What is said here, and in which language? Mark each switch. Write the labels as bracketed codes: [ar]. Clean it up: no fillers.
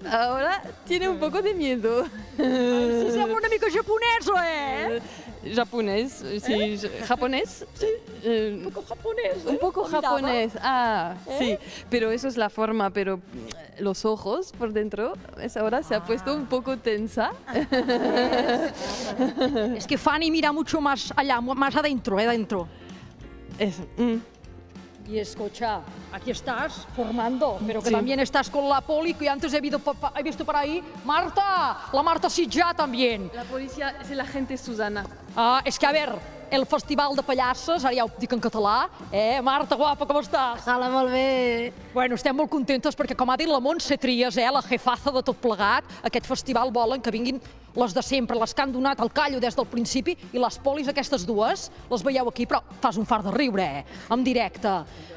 [es] Ahora tiene un poco de miedo. [ca] Sí, sembla una mica japonès, [es] Japonés, sí. ¿Japonés? Sí. Un poco japonés. Un poco japonés, sí. Pero eso es la forma, pero los ojos por dentro, ¿ves? Ahora se ha puesto un poco tensa. Es que Fanny mira mucho más allá, más adentro, dentro. Eso. Y escucha, aquí estás formando, pero que también estás con la poli, que antes he visto por ahí. Marta, la Marta Sitjà también. La policía es la gente Susana. [ca] És que, a veure, el Festival de Pallasses, ara ja ho dic en català, Marta, guapa, com estàs? Hola, molt bé. Bueno, estem molt contentes perquè, com ha dit la Montse Trias, la jefaza de tot plegat, aquest festival volen que vinguin les de sempre, les que han donat el callo des del principi, i les polis, aquestes dues, les veieu aquí, però fas un fart de riure, en directe.